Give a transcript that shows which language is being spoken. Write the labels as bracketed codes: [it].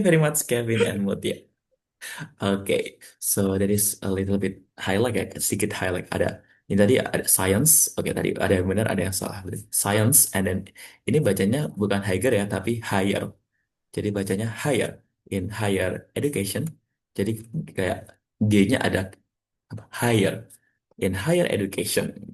[en] very much, Kevin and Mutia. Okay, so that is a little bit highlight ya, [id] sedikit highlight. Ini tadi ada science, oke tadi ada yang benar, ada yang salah. Science, [en] and then [id] ini bacanya bukan higher ya, tapi higher. Jadi bacanya [en] higher in higher education. [id] Jadi kayak G-nya ada apa? [en] Higher in higher education.